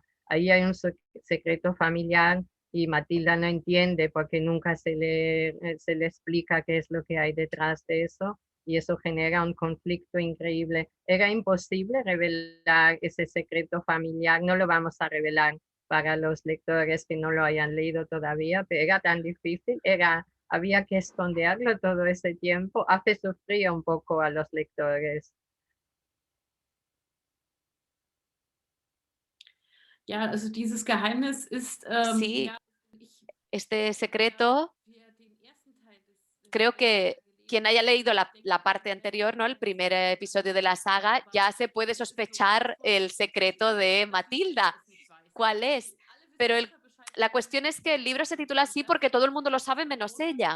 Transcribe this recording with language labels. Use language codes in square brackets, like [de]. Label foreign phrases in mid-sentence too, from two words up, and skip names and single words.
[es] Ahí hay un secreto familiar y Matilda no entiende porque nunca se le explica qué es lo que hay detrás de eso y eso genera un conflicto increíble. Era imposible revelar ese secreto familiar, no lo vamos a revelar para los lectores que no lo hayan leído todavía, pero era tan difícil, había que esconderlo todo ese tiempo, hace sufrir un poco a los lectores. [de] Ja, also dieses Geheimnis ist, [es] Sí, este secreto, creo que quien haya leído la parte anterior, ¿no? El primer episodio de la saga, ya se puede sospechar el secreto de Matilda. ¿Cuál es? Pero la cuestión es que el libro se titula así porque todo el mundo lo sabe menos ella.